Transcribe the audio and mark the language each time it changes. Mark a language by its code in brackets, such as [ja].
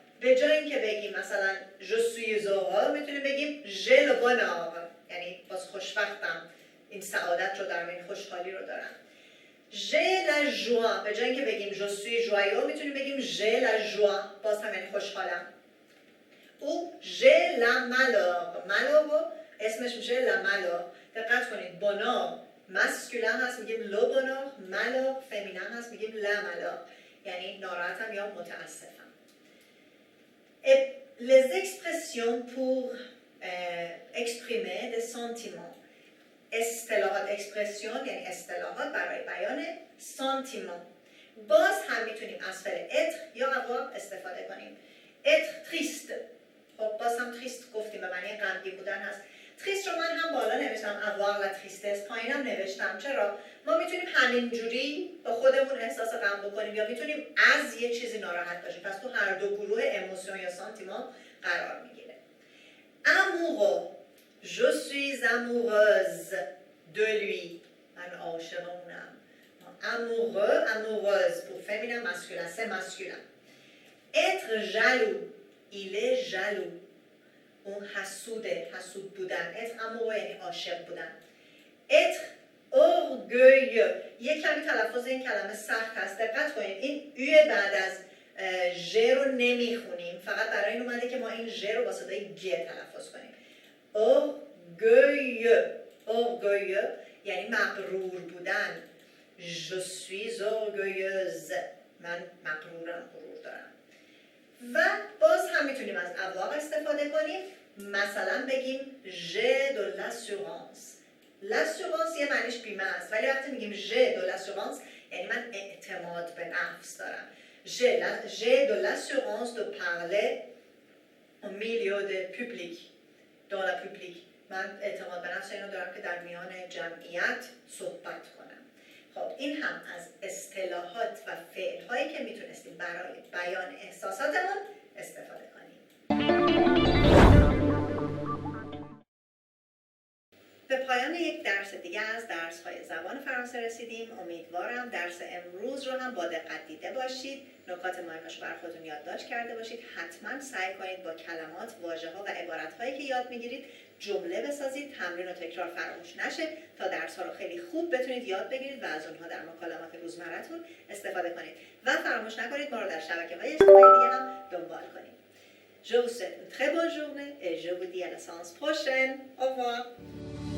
[fa] به جای اینکه بگیم مثلا [fr] je suis heureux [fa] میتونیم بگیم [fr] j'ai le bonheur، [fa] یعنی باز خوشبختم، این سعادت رو دارم، این خوشحالی رو دارم. [fr] j'ai la joie، [fa] به جای اینکه بگیم [fr] je suis joyeux [fa] میتونیم بگیم j'ai la joie، باز هم یعنی خوشحالم. او [fr] j'ai la malheur، [fa] malheur رو اسمش میشه la malheur. دقت کنید bonheur masculin هست میگیم [fr] le bonheur، [fa] malheur féminin هست میگیم [fr] la malheur، [fa] یعنی ناراحتم یا متاسفم. [fr] Et les expressions pour exprimer des sentiments. [fa] اصطلاحات expression یعنی اصطلاحات برای بیان sentiment. باز هم میتونیم از فعل être یا avoir استفاده کنیم. [fr] être triste. [fa] خب باز هم triste گفتیم به معنی غمگین بودن هست. triste رو من هم بالا نوشتم [fr] avoir la tristesse، [fa] پایینم نوشتم. چرا؟ ما میتونیم همینجوری با خودمون احساس غم بکنیم یا میتونیم از یه چیزی ناراحت باشیم. پس تو هر دو گروه اموشن یا سانتیمان قرار میگیره. [fr] amoureux، je suis amoureuse de lui، [fa] من عاشق اونم. [fr] amoureux، amoureuse pour féminin masculin، c'est masculin. être jaloux، il est jaloux، [fa] اون حسوده، حسود بودن. [fr] être amoureux [fa] یعنی عاشق بودن. [fr] être orgueilleux، [fa] یک کمی تلفظ این کلمه سخت هست، دقت کنید این ای بعد از ژ رو نمیخونیم، فقط برای این اومده که ما این ژ رو با صدای گ تلفظ کنیم. orgueilleux، orgueilleux یعنی مغرور بودن. [fr] je suis orgueilleuse، [fa] من مغرورم، غرور دارم. و باز هم میتونیم از avoir استفاده کنیم، مثلا بگیم [fr] j'ai de l'assurance. [fa] l'assurance یه معنیش بیمه است، ولی وقتی میگیم [fr] j'ai de l'assurance [fa] یعنی من اعتماد به نفس دارم. [fr] j'ai de l'assurance de parler au milieu de public، dans la public. [fa] من اعتماد به نفس اینو دارم که در میان جمعیت صحبت کنم. خب این هم از اصطلاحات و فعل‌هایی که میتونستیم برای بیان احساساتمون استفاده کنیم. به پایان یک درس دیگه از درس‌های زبان فرانسه رسیدیم. امیدوارم درس امروز رو هم با دقت دیده باشید. نکات مهمش بر خودتون یادداشت کرده باشید. حتما سعی کنید با کلمات، واژه‌ها و عبارت‌هایی که یاد می‌گیرید جمله بسازید. تمرین و تکرار فراموش نشه تا درس‌ها رو خیلی خوب بتونید یاد بگیرید و از اونها در مکالمات روزمره‌تون استفاده کنید. و فراموش نکنید ما رو در شبکه‌های اجتماعی دیگه هم دنبال کنید. [fr] Je vous souhaite une très bonne journée et je vous dis à la séance prochaine. Au revoir.